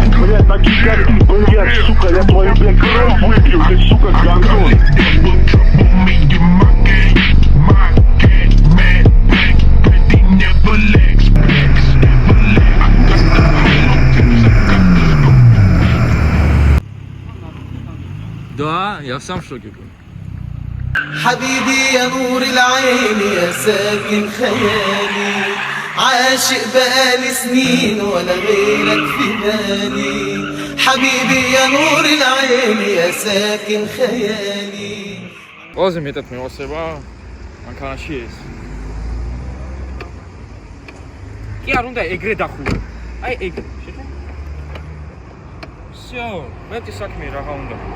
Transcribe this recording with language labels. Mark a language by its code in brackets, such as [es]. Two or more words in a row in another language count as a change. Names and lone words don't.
[ru] Блядь, такие как ты, блядь, сука, я твою, блядь, кровь выпью, ты, сука, гандон. Да, я сам в шоке. [ar] حبيبي يا نور العين يا ساكن خيالي عاشق بقالي سنين ولا غيرك في بالي حبيبي يا نور العين يا ساكن خيالي [ka] ყველაზე მეტად მევასება მანქანაში ეს. კი არ უნდა ეგრე დახულო. აი ეგრე. всё, მეტი საქმე რაღა უნდა.